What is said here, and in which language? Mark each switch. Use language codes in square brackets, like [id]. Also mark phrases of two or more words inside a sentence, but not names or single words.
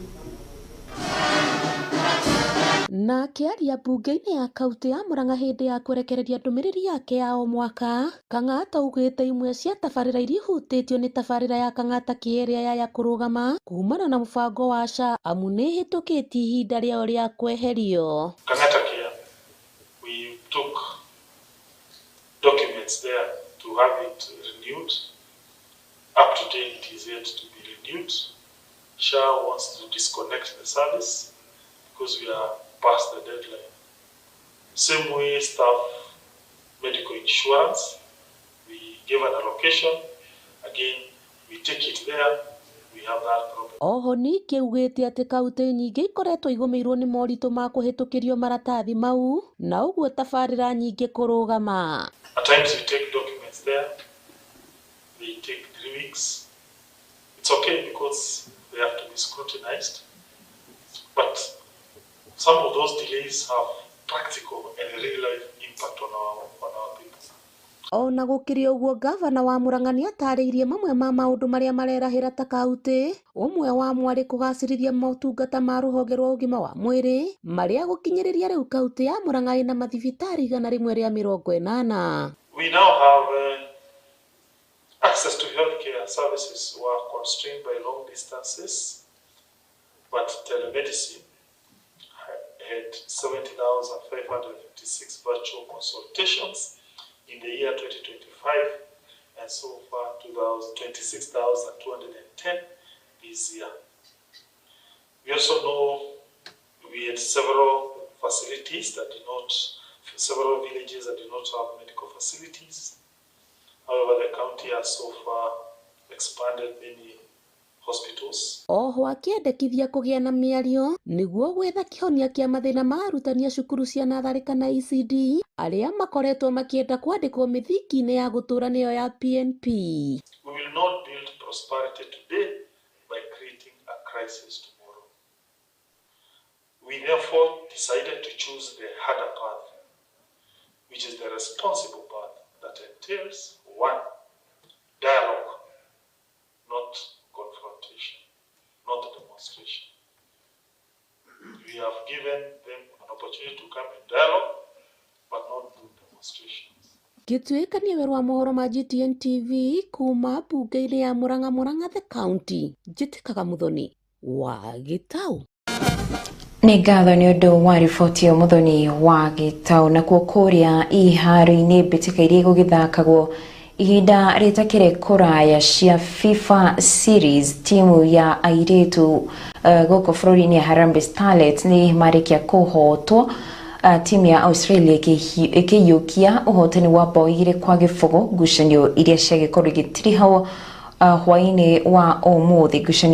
[ki] Na kiaria bunge-ini ya kaunti ya Murang'a hindi ya kurekereria ndumiriri yake ya o mwaka, Kang'ata ugite imwe cia tabarira iria ihutitio ni tabarira ya Kang'ata Kieria ya kurugama kumana na mubango wa SHA amu ni hitukitie ihinda riao ria kweherio. Kang'ata Kia, [en] we took documents there to have it renewed. Up to date it is yet to be renewed. SHA wants to disconnect the service because we are past the deadline. Same way staff medical insurance, we give an allocation, again we take it there, we have that problem. [ki] Oho ningĩ ugĩte atĩ kaunti nyingĩ ikoretwo igũmĩirwo nĩ moritũ ma kũhĩtũkĩrio maratathi mau na ũguo tabarĩra nyingĩ kũrũgama. [en] At times we take documents there, they take 3 weeks. It's okay because they have to be scrutinized, but some of those delays have practical and real life impact on our people. [ki] Ona gũkĩrĩ ũguo gavana wa Murang'a nĩ atarĩirie mamwe ma maũndũ marĩa marerahĩra ta kaunti, ũmwe wa mwarĩ kũgacĩrithia motungata ma rũhonge rwa ũgima wa mwĩrĩ marĩa gũkinyĩrĩria rĩu kaunti ya Murang'a ĩna mathibitarĩ 180. [en] We now have access to healthcare services were constrained by long distances, but telemedicine had 70,556 virtual consultations in the year 2025, and so far 26,210 this year. We also know we had several facilities that did not, several villages that did not have medical facilities. However, the county has so far expanded many hospitals. [ki] Oho akiendekithia kũgĩa na mĩario nĩguo gwetha kĩhonia kĩa mathĩna ma arutani a cukuru cia natharĩ kana ECD arĩa makoretwo makĩenda kwandĩkwo mĩthingi-inĩ ya gũtũũra nĩyo ya PNP. [en] We will not build prosperity today by creating a crisis tomorrow. We therefore decided to choose the harder path, which is the responsible path that entails 1, dialogue, not confrontation, not demonstration. We have given them an opportunity to come in dialogue, but not do demonstrations. [ki] Gĩtuĩkanĩrio rwa mohoro ma GTN TV kuma mbunge-inĩ ya Murang'a the county, Njĩtĩkaga Muthoni wa Gitau. Nĩ ngatho nĩ ũndũ wa riboti ya Muthoni wa Gitau. Na kuokoria iharo-inĩ mbĩtĩka iria igũgĩthakagwo ihinda rĩtakĩrĩ kũraya cia FIFA series, timu ya airĩtu gũkũ bũrũri-inĩ ya Harambee Starlets nĩ marĩkia kũhotwo, timu ya Australia ĩkĩiyũkia ũhotani wa bao 2-0 ngucanio iria ciagĩkorwo igĩtirihwo hwaĩ-inĩ wa ũmũthĩ.